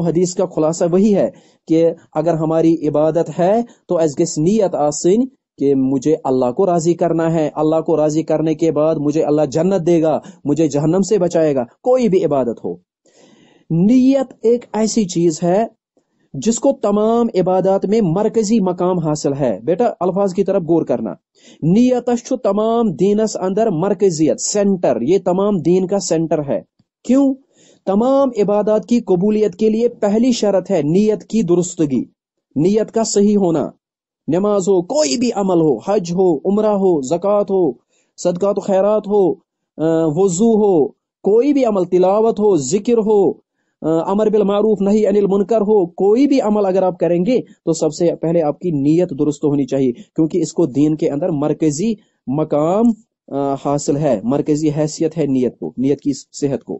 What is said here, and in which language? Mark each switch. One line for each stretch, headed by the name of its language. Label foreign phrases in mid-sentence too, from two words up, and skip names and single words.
Urdu: حدیث کا خلاصہ وہی ہے کہ اگر ہماری عبادت ہے تو
Kashmiri: اس گیس نیت آسن
Urdu: کہ مجھے اللہ کو راضی کرنا ہے، اللہ کو راضی کرنے کے بعد مجھے اللہ جنت دے گا، مجھے جہنم سے بچائے گا۔ کوئی بھی عبادت ہو، نیت ایک ایسی چیز ہے جس کو تمام عبادات میں مرکزی مقام حاصل ہے۔ بیٹا الفاظ کی طرف غور کرنا،
Kashmiri: نیتش چھو تمام دینس اندر مرکزیت،
Urdu: سینٹر، یہ تمام دین کا سینٹر ہے۔ کیوں؟ تمام عبادات کی قبولیت کے لیے پہلی شرط ہے نیت کی درستگی، نیت کا صحیح ہونا۔ نماز ہو، کوئی بھی عمل ہو، حج ہو، عمرہ ہو، زکوٰۃ ہو، صدقات و خیرات ہو، وضو ہو، کوئی بھی عمل، تلاوت ہو، ذکر ہو،
Arabic: امر بالمعروف نہی عن المنکر
Urdu: ہو، کوئی بھی عمل اگر آپ کریں گے تو سب سے پہلے آپ کی نیت درست ہونی چاہیے، کیونکہ اس کو دین کے اندر مرکزی مقام حاصل ہے، مرکزی حیثیت ہے نیت کو، نیت کی صحت کو۔